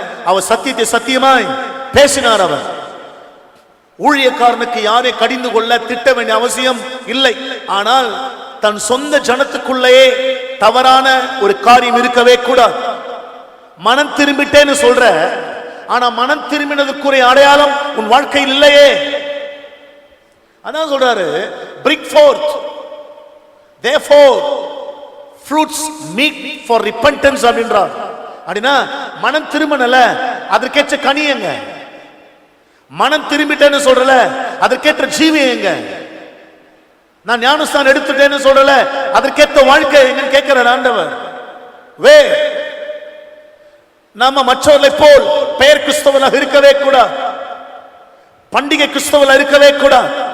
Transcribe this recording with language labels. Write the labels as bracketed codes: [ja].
[ta] அவர் சத்தியத்தை சத்தியமாய் பேசினார். அவர் ஊழியக்காரனுக்கு யாரை கடிந்து கொள்ள திட்ட வேண்டிய அவசியம் இல்லை. ஆனால் தன் சொந்த ஜனத்துக்குள்ளேயே தவறான ஒரு காரியம் இருக்கவே கூடாது. மனம் திரும்பிட்டேன்னு சொல்ற, ஆனா மனம் திரும்பினதுக்குரிய அடையாளம் உன் வாழ்க்கையில் இல்லையே. அதான் சொல்றாரு, [en] bring forth therefore fruits meet for repentance [ta] அப்படின்றார். அப்படின்னா மனம் திரும்பனல, அதற்கேற்ற கனியங்க. மனம் திரும்பிட்டேன்னு சொல்றல, அதற்கேற்ற ஜீவியங்க. நான் ஞானஸ்நானம் எடுத்துட்டேன்னு சொல்றல, அதற்கேற்ற வாழ்க்கை எங்கன்னு கேட்கிறார் ஆண்டவர். வே நாம மற்றவர்களை போல் பெயர் கிறிஸ்தவனாக இருக்கவே கூடாது, பண்டிகை கிறிஸ்தவனாக இருக்கவே கூடாது.